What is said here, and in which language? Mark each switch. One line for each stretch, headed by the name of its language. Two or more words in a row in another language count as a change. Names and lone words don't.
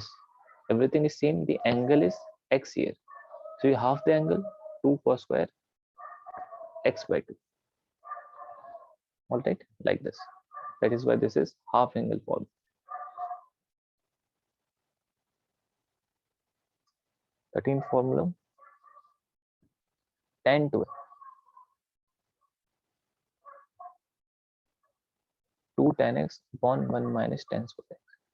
English: Everything is same, the angle is x here. So you half the angle, 2 cos square x by 2. All right, like this. That is why this is half angle formula. 13th formula, tan 2x. 2 tan x upon 1 minus tan square x.